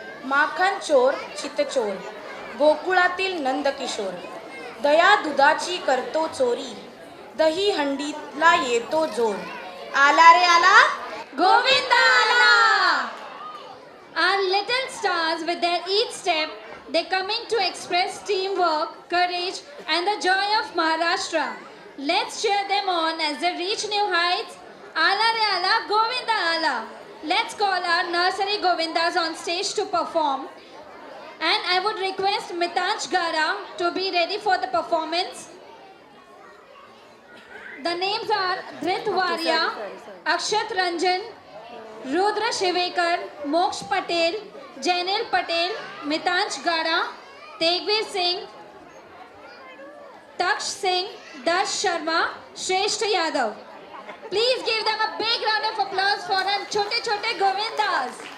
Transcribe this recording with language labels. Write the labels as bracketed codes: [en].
[mr] माखन चोर चितचोर, गोकुळातील नंदकिशोर, दया दुधाची करतो चोरी, दही हंडीतला येतो जोर, आला रे आला गोविंदा आला. [en] Our little stars with their each step, they coming to express teamwork, courage and the joy of Maharashtra. Let's cheer them on as they reach new heights. [mr] Ala re ala, Govinda ala. [en] Let's call our nursery Govindas on stage to perform. And I would request Mitanj Gara to be ready for the performance. The names are Dhrit Varia, Akshat Ranjan, Rudra Shivekar, Moksh Patel, Jainel Patel, Mitansh Gada, Tegveer Singh, Taksh Singh, Darsh Sharma, Shreshth Yadav. Please give them a big round of applause for our [hi] छोटे छोटे गोविंदास.